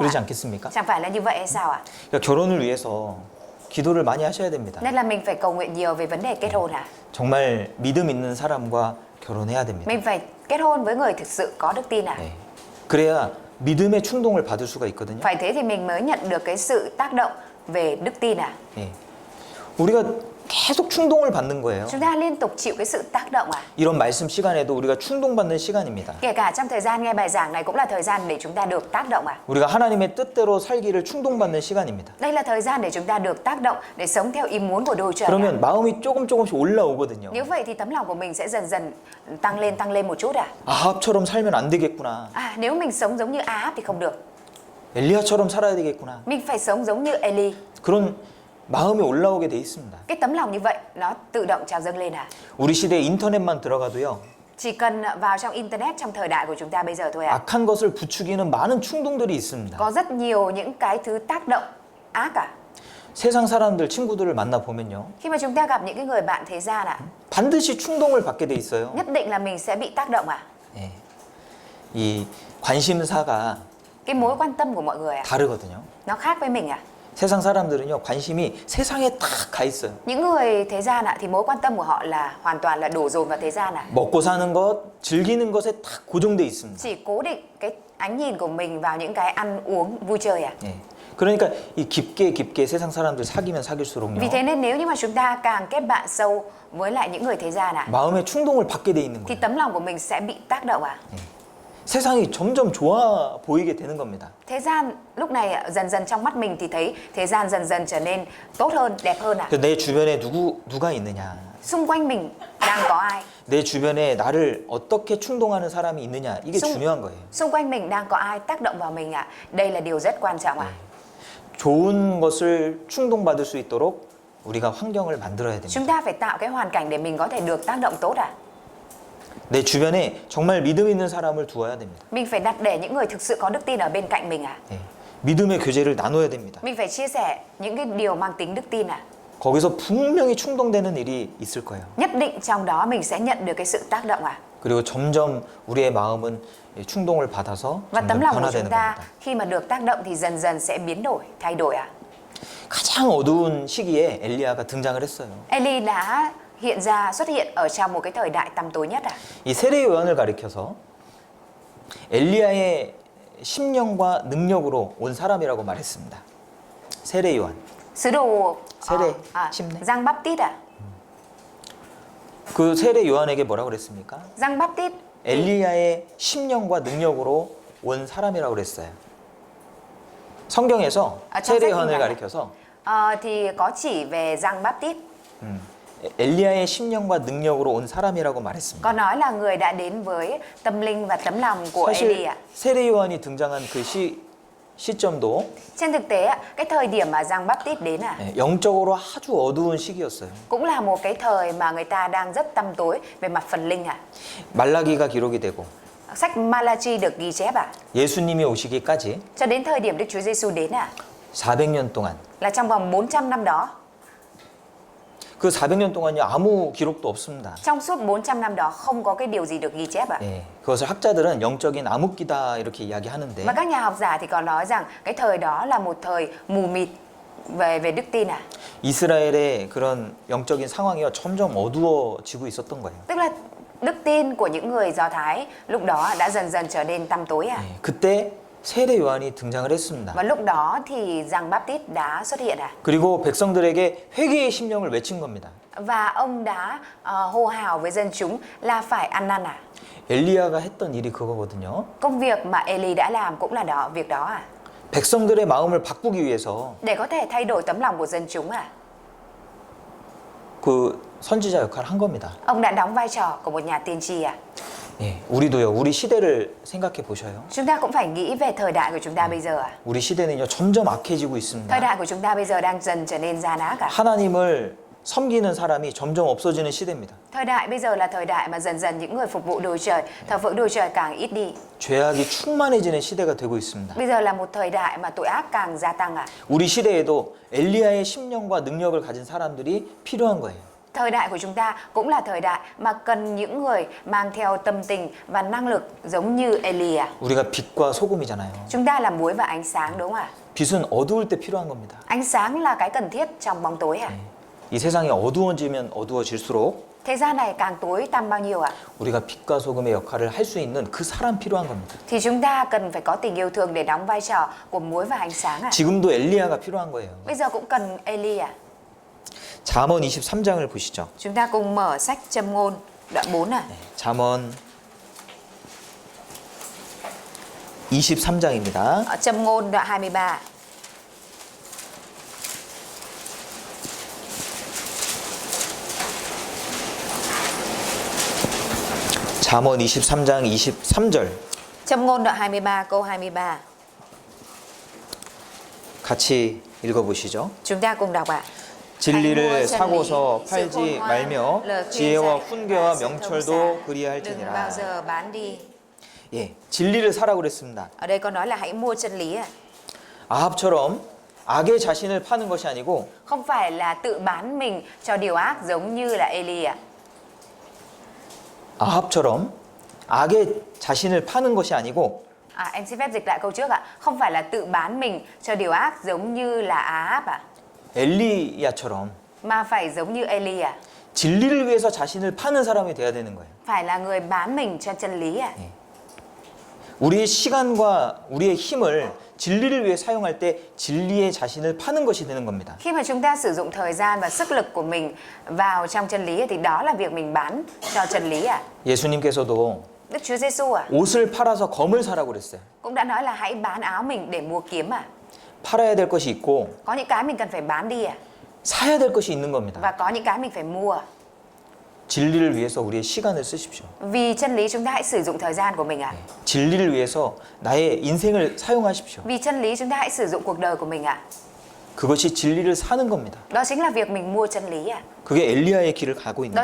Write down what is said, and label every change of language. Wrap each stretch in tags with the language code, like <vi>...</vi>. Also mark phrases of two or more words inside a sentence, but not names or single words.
<ko>그러지</ko> <vi>ạ?</vi> <ko>않겠습니까?</ko> <vi>Chẳng phải là như vậy hay sao ạ?</vi> <ko>그러니까 결혼을 위해서 기도를 많이 하셔야 됩니다.</ko> <vi>Nên là mình phải cầu nguyện nhiều về vấn đề kết hôn ạ.</vi> <ko>정말 믿음 있는 사람과 결혼해야 됩니다.</ko> <vi>Mình phải kết hôn với người thực sự có đức tin ạ.</vi> <ko>네. 그래야 믿음의 충동을 받을 수가 있거든요.</ko> <vi>Phải thế thì mình mới nhận được cái sự tác động về đức tin ạ.</vi> <ko>예. 우리가 계속 충동을 받는 거예요.</ko> <vi>Chúng ta liên tục chịu cái sự tác động ạ.</vi> <ko>이런 말씀 시간에도 우리가 충동받는 시간입니다.</ko> <vi>Kể cả trong thời gian nghe bài giảng này cũng là thời gian để chúng ta được tác động ạ.</vi> <ko>우리가 하나님의 뜻대로 살기를 충동받는 시간입니다.</ko> <vi>Đây là thời gian để chúng ta được tác động để sống theo ý muốn của Đức Trời.</vi> <ko>그러면 마음이 조금씩 올라오거든요.</ko> <vi>Nếu vậy thì tấm lòng của mình sẽ dần dần tăng lên một chút ạ.</vi> <ko>아합처럼 살면 안 되겠구나.</ko> <vi>Nếu mình sống giống như Ahab thì không được.</vi> <ko>엘리야처럼 살아야 되겠구나.</ko> <vi>Mình phải sống giống như Eli.</vi> <ko>그런 마음이 올라오게 돼 있습니다.</ko> <vi>Cái tấm lòng như vậy nó tự động trào dâng lên ạ.</vi> <ko>우리 시대에 인터넷만 들어가도요.</ko> <vi>Chỉ cần vào trong internet trong thời đại của chúng ta bây giờ thôi ạ.</vi> <ko>악한 것을 부추기는 많은 충동들이 있습니다.</ko> <vi>Có rất nhiều những cái thứ tác động ác ạ.</vi> <ko>세상 사람들 친구들을 만나 보면요.</ko> <vi>Khi mà chúng ta gặp những cái người bạn thế gian ạ,</vi> <ko>반드시 충동을 받게 돼 있어요.</ko> <vi>nhất định là mình sẽ bị tác động ạ.</vi> <ko>예. 이 관심사가</ko> <vi>Cái mối quan tâm của mọi người ạ,</vi> <ko>다르거든요.</ko> <vi>nó khác với mình ạ.</vi> <ko>세상 사람들은요 관심이 세상에 딱 가 있어요.</ko> <vi>Những người thế gian ạ thì mối quan tâm của họ là hoàn toàn là đổ dồn vào thế gian ạ.</vi> <ko>먹고 사는 것, 즐기는 것에 딱 고정돼 있습니다.</ko> <vi>Chỉ cố định cái ánh nhìn của mình vào những cái ăn uống vui chơi ạ.</vi> <ko>예. 그러니까 이 깊게 세상 사람들 사귀면 사귈수록요.</ko> <vi>Vì thế nên nếu như mà chúng ta càng kết bạn sâu với lại những người thế gian ạ,</vi> <ko>마음의 충동을 받게 돼 있는</ko> <vi>thì</vi> <ko>거예요.</ko> <vi>tấm lòng của mình sẽ bị tác động ạ.</vi> <ko>세상이 점점 좋아 보이게 되는 겁니다.</ko> <vi>Thế gian lúc này dần dần trong mắt mình thì thấy thế gian dần dần trở nên tốt hơn, đẹp hơn ạ.</vi> <ko>내 주변에 누가 있느냐?</ko> <vi>Xung quanh mình đang có ai?</vi> <ko>내 주변에 나를 어떻게 충동하는 사람이 있느냐? 이게 중요한 거예요.</ko> <vi>Xung quanh mình đang có ai tác động vào mình ạ? Đây là điều rất quan trọng ạ.</vi> <ko>좋은 것을 충동받을 수 있도록 우리가 환경을 만들어야 됩니다.</ko> <vi>Chúng ta phải tạo cái hoàn cảnh để mình có thể được tác động tốt ạ.</vi> <ko>내 주변에 정말 믿음 있는 사람을 두어야 됩니다.</ko> <vi>Mình phải đặt để những người thực sự có đức tin ở bên cạnh mình ạ.</vi> <ko>예. 믿음의 교제를 나눠야 됩니다.</ko> <vi>Mình phải chia sẻ những cái điều mang tính đức tin ạ.</vi> <ko>거기서 분명히 충동되는 일이 있을 거예요.</ko> <vi>Nhất định trong đó mình sẽ nhận được cái sự tác động ạ.</vi> <ko>그리고 점점 우리의 마음은 충동을 받아서</ko> <vi>Và</vi> <ko>점점</ko> <vi>tấm lòng của</vi> <ko>변화되는</ko> <vi>chúng ta</vi> <ko>겁니다.</ko> <vi>khi mà được tác động thì dần dần sẽ biến đổi, thay đổi ạ.</vi> <ko>가장 어두운 시기에 엘리야가 등장을 했어요.</ko> <vi>Eli đã xuất hiện ở trong một cái thời đại tăm tối nhất ạ.</vi> <ko>이 세례 요한을 가리켜서 엘리야의 심령과 능력으로 온 사람이라고 말했습니다. 세례 요한.</ko> <vi>Sứ đồ</vi> <ko>세례, 침례.</ko> <vi>Giăng Baptist ạ.</vi> <ko>그 세례 요한에게 뭐라고 그랬습니까?</ko> <vi>Giăng Baptist</vi> <ko>엘리야의 심령과 능력으로 온 사람이라고 그랬어요. 성경에서 세례 요한을 가리켜서</ko> <vi>thì có chỉ về Giăng Baptist.</vi> <ko>엘리야의 심령과 능력으로 온 사람이라고 말했습니다.</ko> <vi>Có nói là người đã đến với tâm linh và tấm lòng của Eli</vi> <ko>사실</ko> <vi>ạ.</vi> <ko>세례 요한이 등장한 그 시점도</ko> <vi>Trên thực tế ạ, cái thời điểm mà Giăng Baptist đến ạ,</vi> <ko>영적으로 아주 어두운 시기였어요.</ko> <vi>cũng là một cái thời mà người ta đang rất tăm tối về mặt phần linh ạ.</vi> <ko>말라기가 기록이 되고</ko> <vi>Sách Malachi được ghi chép ạ.</vi> <ko>예수님이 오시기까지</ko> <vi>Cho đến thời điểm Đức Chúa Giêsu đến ạ,</vi> <ko>400년 동안</ko> <vi>là trong vòng 400 năm đó.</vi> <ko>그 400년 동안요 아무 기록도 없습니다.</ko> <vi>Trong suốt 400 năm đó không có cái điều gì được ghi chép ạ.</vi> <ko>예, 그것을 학자들은 영적인 암흑기다 이렇게 이야기하는데</ko> <vi>Và các nhà học giả thì có nói rằng cái thời đó là một thời mù mịt về đức tin ạ.</vi> <ko>이스라엘의 그런 영적인 상황이 점점 어두워지고 있었던 거예요.</ko> <vi>Tức là đức tin của những người Do Thái lúc đó đã dần dần trở nên tăm tối ạ.</vi> <ko>예, 그때 세례 요한이 등장을 했습니다.</ko> <vi>Và lúc đó thì Giăng Baptist đã xuất hiện ạ.</vi> <ko>그리고 백성들에게 회개의 심령을 외친 겁니다.</ko> <vi>Và ông đã hô hào với dân chúng là phải ăn năn ạ.</vi> <ko>엘리야가 했던 일이 그거거든요.</ko> <vi>Công việc mà Eli đã làm cũng là việc đó ạ.</vi> <ko>백성들의 마음을 바꾸기 위해서</ko> <vi>Để có thể thay đổi tấm lòng của dân chúng ạ.</vi> <ko>그 선지자 역할을 한 겁니다.</ko> <vi>Ông đã đóng vai trò của một nhà tiên tri ạ.</vi> <ko>예, 우리도요. 우리 시대를 생각해 보셔요.</ko> <vi>Chúng ta cũng phải nghĩ về thời đại của chúng ta bây giờ ạ.</vi> <ko>우리 시대는요. 점점 악해지고</ko> <vi>Thời</vi> <ko>있습니다.</ko> <vi>đại của chúng ta bây giờ đang dần trở nên gian ác ạ.</vi> <ko>하나님을 섬기는 사람이 점점 없어지는 시대입니다.</ko> <vi>Thời đại bây giờ là thời đại mà dần dần những người phục vụ đồ trời, thờ phượng đồ trời càng ít đi.</vi> <ko>죄악이 충만해지는 시대가 되고 있습니다.</ko> <vi>Bây giờ là một thời đại mà tội ác càng gia tăng ạ.</vi> <ko>우리 시대에도 엘리야의 심령과 능력을 가진 사람들이 필요한 거예요.</ko> <vi>Thời đại của chúng ta cũng là thời đại mà cần những người mang theo tâm tình và năng lực giống như Eli ạ.</vi> <ko>우리가 빛과 소금이잖아요.</ko> <vi>Chúng ta là muối và ánh sáng đúng không ạ?</vi> <ko>빛은 어두울 때 필요한 겁니다.</ko> <vi>Ánh sáng là cái cần thiết trong bóng tối ạ.</vi> <ko>이 세상이 어두워지면 어두워질수록</ko> <vi>Thế gian này càng tối tăm bao nhiêu ạ?</vi> <ko>우리가 빛과 소금의 역할을 할 수 있는 그 사람 필요한 겁니다.</ko> <vi>Thì chúng ta cần phải có tình yêu thương để đóng vai trò của muối và ánh sáng ạ.</vi> <ko>지금도 엘리야가 필요한 거예요.</ko> <vi>Bây giờ cũng cần Eli ạ.</vi> <ko>잠언 23장을 보시죠.</ko> <vi>Chúng ta cùng mở sách Châm ngôn đoạn 4 ạ.</vi> <ko>잠언 23장입니다.</ko> <vi>Châm ngôn đoạn 23.</vi> <ko>잠언 23장 23절</ko> <vi>Châm ngôn đoạn 23 câu 23.</vi> <ko>같이 읽어보시죠.</ko> <vi>Chúng ta cùng đọc ạ.</vi> <ko>진리를 사고서 팔지 말며 지혜와 훈계와 명철도 그리할지니라.</ko> <vi>Đừng bao giờ bán đi.</vi> <ko>예, 진리를 사라고 그랬습니다.</ko> <vi>Ở đây có nói là hãy mua chân lý ạ.</vi> <ko>아합처럼 악의 자신을 파는 것이 아니고</ko> <vi>Không phải là tự bán mình cho điều ác giống như là Eli ạ.</vi> <ko>아합처럼 악의 자신을 파는 것이 아니고</ko> <vi>Em xin phép dịch lại câu trước ạ. Không phải là tự bán mình cho điều ác giống như là Ahab ạ,</vi> <ko>엘리야처럼</ko> <vi>mà phải giống như Eli ạ.</vi> <ko>진리를 위해서 자신을 파는 사람이 돼야 되는 거예요.</ko> <vi>Phải là người bán mình cho chân lý ạ.</vi> <ko>우리의 시간과 우리의 힘을 진리를 위해 사용할 때 진리의 자신을 파는 것이 되는 겁니다.</ko> <vi>Khi mà chúng ta sử dụng thời gian và sức lực của mình vào trong chân lý thì đó là việc mình bán cho chân lý ạ.</vi> <ko>예수님께서도</ko> <vi>Đức Chúa Giêsu</vi> <ko>옷을 팔아서 검을 사라고 그랬어요.</ko> <vi>cũng đã nói là hãy bán áo mình để mua kiếm</vi> <ko>팔아야 될 것이 있고</ko> <vi>Có những cái mình cần phải bán đi</vi> <ko>사야 될 것이 있는 겁니다.</ko> <vi>và có những cái mình phải mua.</vi> <ko>진리를 위해서 우리의 시간을 쓰십시오.</ko> <vi>Vì chân lý chúng ta hãy sử dụng thời gian của mình</vi> <ko>진리를 위해서 나의 인생을 사용하십시오.</ko> <vi>Vì chân lý chúng ta hãy sử dụng cuộc đời của mình</vi> <ko>그것이 진리를 사는 겁니다.</ko> <vi>Đó chính là việc mình mua chân lý</vi> <ko>그게 엘리야의 길을 가고 있는</ko>